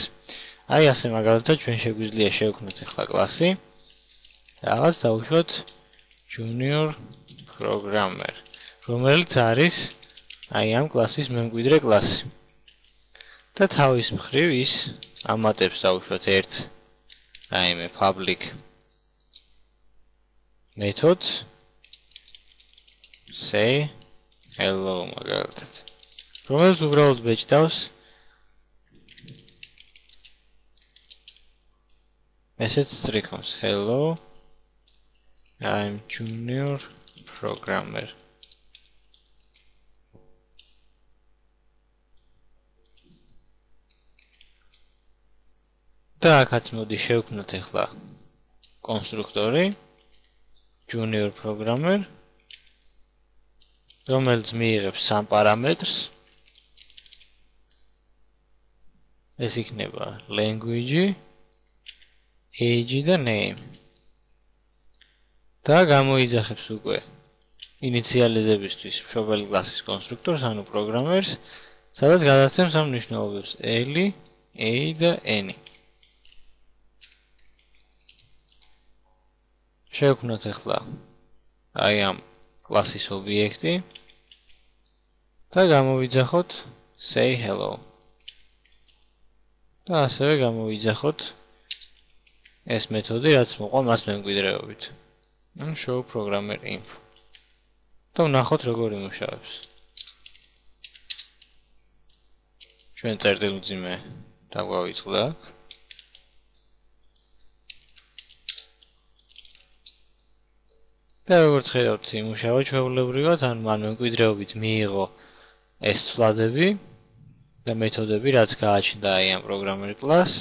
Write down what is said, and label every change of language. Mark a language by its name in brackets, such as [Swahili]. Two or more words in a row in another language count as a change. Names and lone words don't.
[Georgian] აი ასე მაგალითად ჩვენ შეგვიძლია შევქმნათ ახლა კლასი. რაღაც დავუშვათ [English] junior programmer, [Georgian] რომელიც არის აი ამ კლასის მემკვიდრე კლასი. და თავის მხრივ ის ამატებს დავუშვათ ერთ რაიმე [English] public methods say hello [Georgian] მაგალითად, რომელიც უბრალოდ ბეჭდავს [English] message strikhons hello I'm junior programmer. [Georgian] და აქაც მოდი შევქმნათ ახლა კონსტრუქტორი [English] junior programmer, [Georgian] რომელიც მიიღებს სამ პარამეტრს. ეს იქნება language, age და name. და გამოიძახებს უკვე ინიციალიზებისთვის მშობელი კლასის კონსტრუქტორს, ანუ პროგრამერს, სადაც გადასცემს ამ მნიშვნელობებს L, A და N. შევქმნათ ახლა აი ამ კლასის ობიექტი და გამოვიძახოთ [English] say hello. [Georgian] და ასევე გამოვიძახოთ ეს მეთოდი, რაც მოყვა მას მემკვიდრეობით. [English] ან show programmer info. [Georgian] და ვნახოთ როგორ იმუშავებს. ჩვენ წერტილმძიმე დაგვავიწყდა აქ. და როგორც ხედავთ, იმუშავა ჩვეულებრივად, ან მან მემკვიდრეობით მიიღო ეს ცვლადები და მეთოდები, რაც გააჩნდა აი ამ პროგრამერ კლასს.